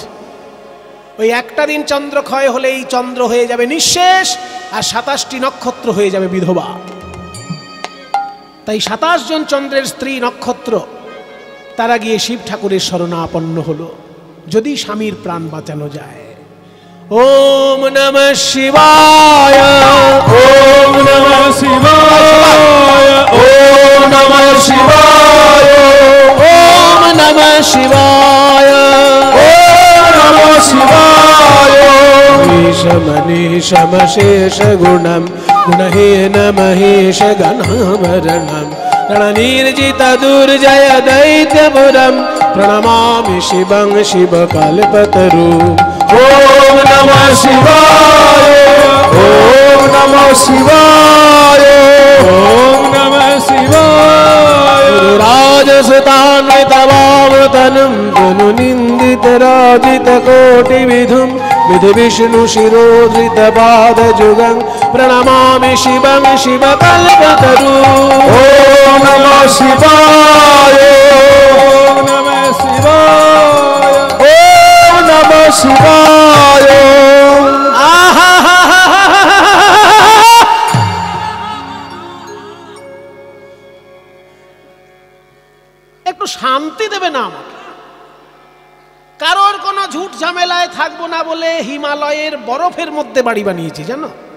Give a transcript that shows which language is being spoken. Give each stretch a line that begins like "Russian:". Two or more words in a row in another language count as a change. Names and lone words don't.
Bangla: ওই 1টা দিন চন্দ্র ক্ষয় হলে এই চন্দ্র হয়ে যাবে নিঃশেষ, আর 27টি নক্ষত্র হয়ে যাবে বিধবা। তাই 27 জন চন্দ্রের স্ত্রী নক্ষত্র তারা গিয়ে শিব ঠাকুরের শরণাপন্ন হলো, যদি স্বামীর প্রাণ বাঁচানো যায়।
Sanskrit: ওম নমঃ শিবায়, ওম নমঃ শিবায়, ওম নমঃ শিবায়, ওম নমঃ শিবায়, ওম নমঃ শিবায়। মনীষমশেষ গুণম গুণহীন মহেশ গণাভরণম রণনির্জিত দুর্জয় দৈত্যপুরম প্রণমামি শিবং শিবকল্পতরু। ওম নমঃ শিবায়, ওম নমঃ শিবায়, ওম নমঃ শিবায়। রাজসুতান্বিতবামতনম তনু নিন্দিত রাজিত কোটি বিধুম বিধি বিষ্ণু শিরোধৃত পাদ যুগং প্রণমামি শিবং শিবকল্পতরু। ওম নমঃ শিবায়, ওম নমঃ শিবায়। ওম নমঃ শিবায়।
Bangla: একটু শান্তি দেবে না আমাকে? কারোর কোনো ঝুট ঝামেলায় থাকবো না বলে হিমালয়ের বরফের মধ্যে বাড়ি বানিয়েছি, জানো?